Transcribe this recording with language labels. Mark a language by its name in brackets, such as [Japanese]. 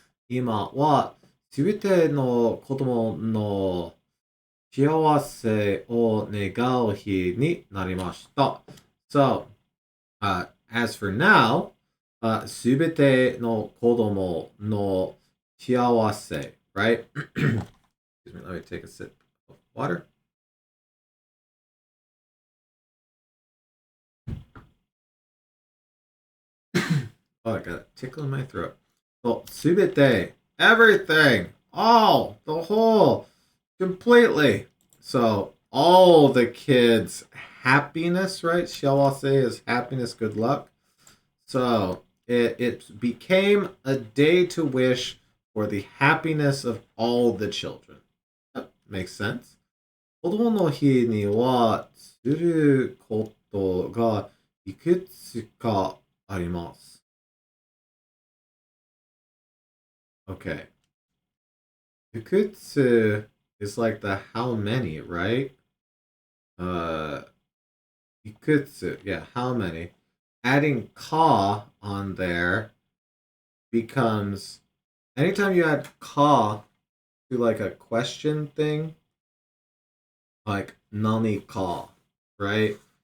[Japanese] 今はすべての子供の幸せを願う日になりました。 [English] So, as for now, [Japanese] すべての子供の幸せ, [English] right? Excuse me, let me take a sip of water. Oh, I got a tickle in my throat. Well, すべて, everything, all, the whole, completely. So, all the kids' happiness, right? 幸せ is happiness, good luck. So, it became a day to wish for the happiness of all the children. That makes sense. [Japanese] 子供の日にはすることがいくつかあります。 [English] Okay. Ikutsu is like the how many, right? Uh, ikutsu, yeah, how many? Adding ka on there becomes anytime you add ka to like a question thing, like nani ka, right?